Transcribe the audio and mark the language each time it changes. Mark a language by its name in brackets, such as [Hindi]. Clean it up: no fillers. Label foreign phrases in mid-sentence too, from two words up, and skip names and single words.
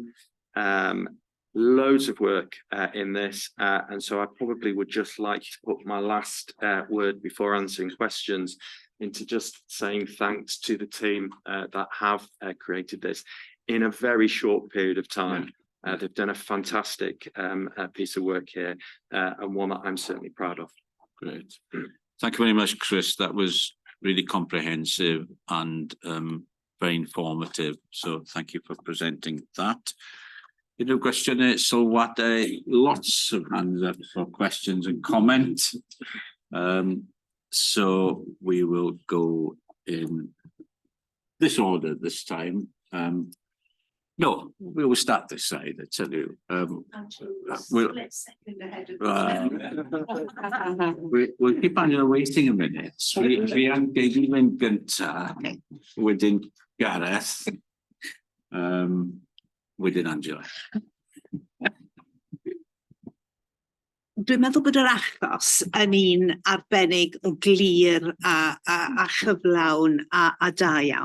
[English] Loads of work in this, and so I probably would just like to put my last word before answering questions into just saying thanks to the team that have created this in a very short period of time. They've done a fantastic piece of work here, and one that I'm certainly proud of. Great. Thank you very much, Chris. That was really comprehensive and very informative. So thank you for presenting that. [Welsh] Unrhyw gwestiynau sylwadau, [English] lots of hands up for questions and comment. So we will go in this order this time. No, we will start this side, I tell you. We'll keep on waiting a minute. [Welsh] We am Geiglin gynta, wedyn Gareth, wedyn Angela. Dwi'n meddwl bod yr achos yn un arbennig o glir a chyflawn a da iawn.